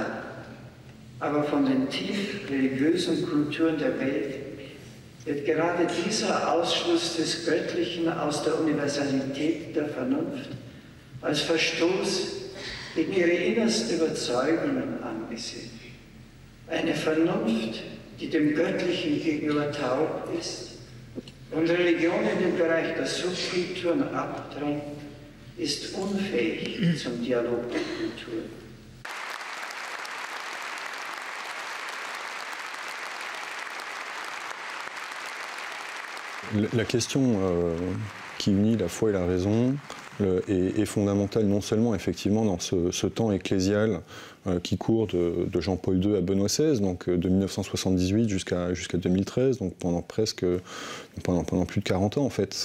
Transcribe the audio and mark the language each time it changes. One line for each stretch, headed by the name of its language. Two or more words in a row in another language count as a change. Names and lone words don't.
German: Aber von den tief religiösen Kulturen der Welt wird gerade dieser Ausschluss des Göttlichen aus der Universalität der Vernunft als Verstoß gegen ihre innersten Überzeugungen angesehen. Eine Vernunft, die dem Göttlichen gegenüber taub ist und Religion in den Bereich der Subkulturen abdrängt, ist unfähig zum Dialog der Kulturen.
French: La question qui unit la foi et la raison est fondamentale non seulement effectivement dans ce temps ecclésial qui court de Jean-Paul II à Benoît XVI, donc de 1978 jusqu'à 2013, donc pendant plus de 40 ans en fait.